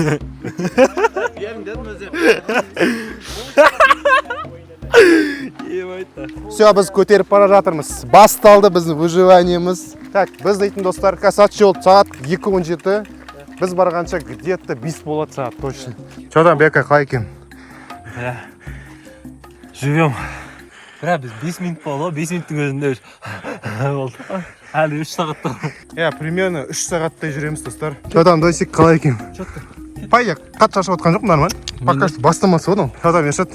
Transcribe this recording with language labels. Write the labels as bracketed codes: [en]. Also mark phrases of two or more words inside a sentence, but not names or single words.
[kk] Все, біз көтеріп бара жатырмыз. Басталды біздің выживаниеміз. Так, біз дейтін достар, касат жол сағат 2:17. Біз барғанша где-то 5 болады сағат точно. [ru] Что там, [kk] Бека, қалай екен? [ru] Живем. [kk] Бля, біз 5 минут болды, 5 минуттың өзінде болды. Әлі 3 сағатта. Примерно 3 сағаттай жүреміз, достар. [ru] Что там, [kk] Досик, қалай екен? Пай, қат шашып отқан жоқ, нормально. Пока бастамасы ғой. [ru] Что там, [kk] Ершат?